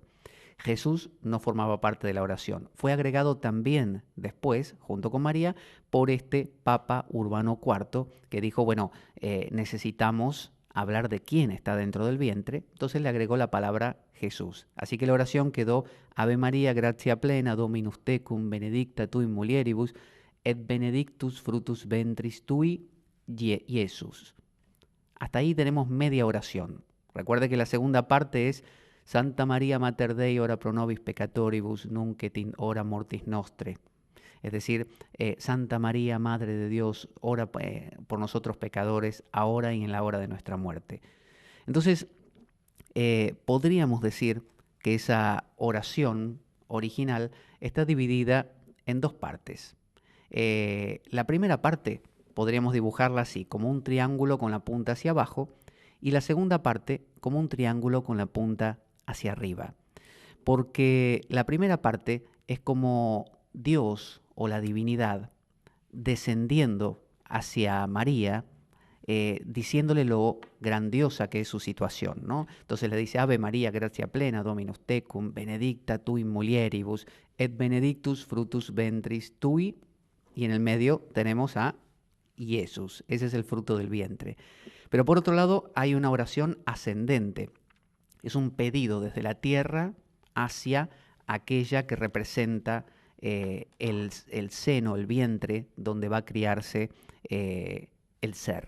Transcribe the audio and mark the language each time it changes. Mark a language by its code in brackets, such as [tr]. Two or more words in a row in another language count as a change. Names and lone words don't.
[es] Jesús no formaba parte de la oración. Fue agregado también después, junto con María, por este Papa Urbano IV, que dijo, bueno, necesitamos hablar de quién está dentro del vientre, entonces le agregó la palabra Jesús. Así que la oración quedó [la] Ave María, gratia plena, Dominus tecum, benedicta tu in mulieribus, et benedictus fructus ventris tui, Jesús. [es] Hasta ahí tenemos media oración. Recuerde que la segunda parte es [la] Santa María Mater Dei, ora pro nobis peccatoribus, nunc et in hora mortis nostre. [es] Es decir, Santa María, Madre de Dios, ora por nosotros pecadores, ahora y en la hora de nuestra muerte. Entonces, podríamos decir que esa oración original está dividida en dos partes. La primera parte podríamos dibujarla así, como un triángulo con la punta hacia abajo, y la segunda parte como un triángulo con la punta hacia arriba. Porque la primera parte es como Dios o la divinidad descendiendo hacia María, diciéndole lo grandiosa que es su situación, ¿no? Entonces le dice, [la] Ave María, gratia plena, Dominus tecum, benedicta tui mulieribus, et benedictus fructus ventris tui, [es] y en el medio tenemos a Jesús, ese es el fruto del vientre. Pero por otro lado hay una oración ascendente, es un pedido desde la tierra hacia aquella que representa el seno, el vientre, donde va a criarse el ser.